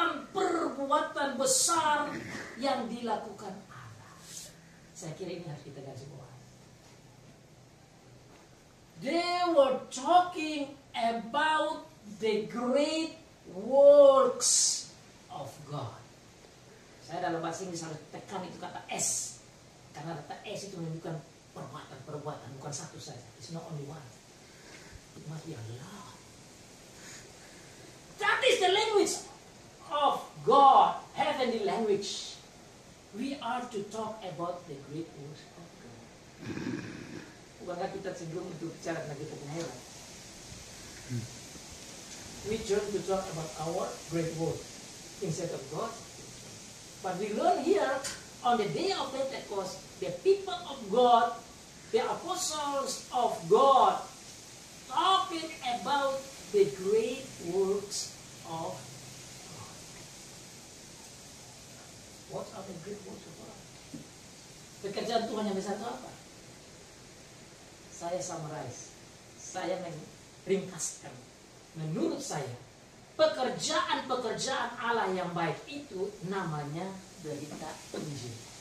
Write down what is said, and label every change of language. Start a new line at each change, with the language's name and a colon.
Indonesian: Perbuatan besar yang dilakukan Allah. Saya kira ini harus kita garis bawahi.
English: They were talking about the great works of God.
Indonesian: Saya dalam bahasa Inggris harus tekan itu kata S, karena kata S itu menunjukkan perbuatan, bukan satu saja.
English: It's not only one. It must be a lot. That is the language of God, heavenly language. We are to talk about the great works of God.
Indonesian: Bukankah kita cenderung untuk bicara tentang kita punya hewan?
English: We turn to talk about our great work instead of God. But we learn here on the day of Pentecost, the people of God, the apostles of God, talking about the great works of God. What are the great works of God?
Indonesian: Pekerjaan Tuhan yang besar itu apa? Saya summarize, saya meringkaskan. Menurut saya, pekerjaan-pekerjaan Allah yang baik itu namanya berita Injil.